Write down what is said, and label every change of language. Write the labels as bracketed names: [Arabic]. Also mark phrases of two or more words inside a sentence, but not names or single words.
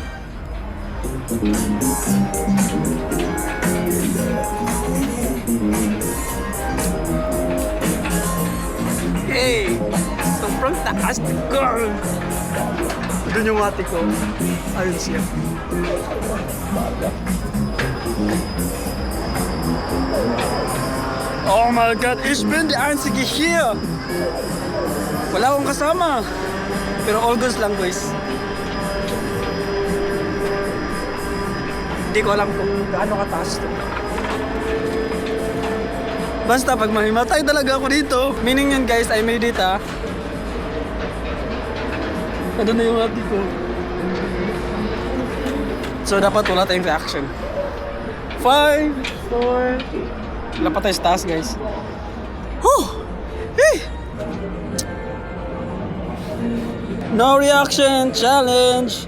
[English] Hey! [Filipino] Sobrang taas na girl! Doon yung ate ko. Ayun siya. [English] Oh my God! [German] Ich bin die Einzige hier! [Filipino] Wala akong kasama. Pero [English] all goods [Filipino] lang guys. Hindi ko alam kung gaano kataas to. Basta pag mahimatay talaga ako dito. Meaning yun guys, [English] I made it [Filipino] ha. Ano na yung ate ko. So dapat wala tayong reaction. 5, 4. Wala pa tayo sa taas guys. [English] Whew! Eh! No reaction challenge!